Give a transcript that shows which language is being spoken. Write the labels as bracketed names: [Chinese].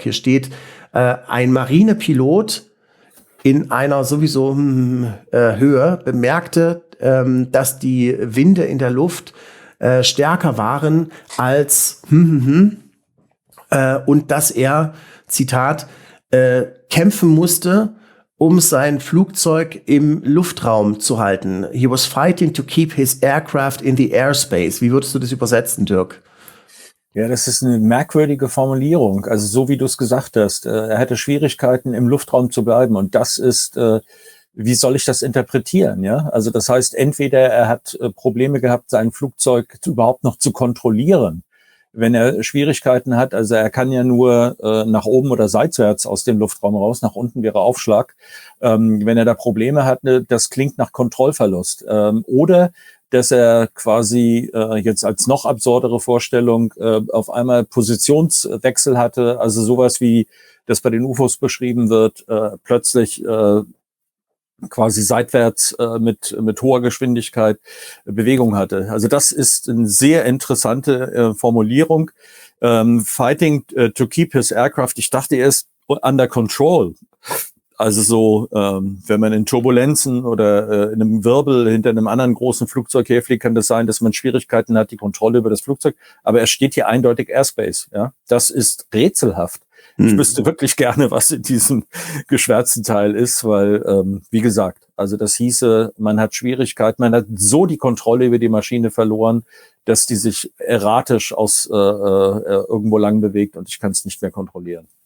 [German] Hier steht, ein Marinepilot in einer sowieso Höhe bemerkte, dass die Winde in der Luft stärker waren als und dass er, Zitat, kämpfen musste, um sein Flugzeug im Luftraum zu halten. [English] He was fighting to keep his aircraft in the airspace. [German] Wie würdest du das übersetzen, Dirk? Ja, das ist eine merkwürdige Formulierung. Also so wie du es gesagt hast, er hatte Schwierigkeiten, im Luftraum zu bleiben. Und das ist, wie soll ich das interpretieren? Ja, also das heißt, entweder er hat Probleme gehabt, sein Flugzeug überhaupt noch zu kontrollieren, wenn er Schwierigkeiten hat. Also er kann ja nur nach oben oder seitwärts aus dem Luftraum raus, nach unten wäre Aufschlag. Wenn er da Probleme hat, das klingt nach Kontrollverlust. Oder dass er quasi jetzt als noch absurdere Vorstellung auf einmal Positionswechsel hatte, also sowas wie das bei den UFOs beschrieben wird, plötzlich quasi seitwärts mit hoher Geschwindigkeit Bewegung hatte. Also das ist eine sehr interessante Formulierung. [English] Fighting to keep his aircraft. [German] Ich dachte erst [English] under control. [German] Also so, wenn man in Turbulenzen oder in einem Wirbel hinter einem anderen großen Flugzeug herfliegt, kann das sein, dass man Schwierigkeiten hat, die Kontrolle über das Flugzeug. Aber er steht hier eindeutig Airspace. Ja, das ist rätselhaft. Ich wüsste wirklich gerne, was in diesem geschwärzten Teil ist, weil, wie gesagt, also das hieße, man hat Schwierigkeiten, man hat so die Kontrolle über die Maschine verloren, dass die sich erratisch aus irgendwo lang bewegt und ich kann es nicht mehr kontrollieren.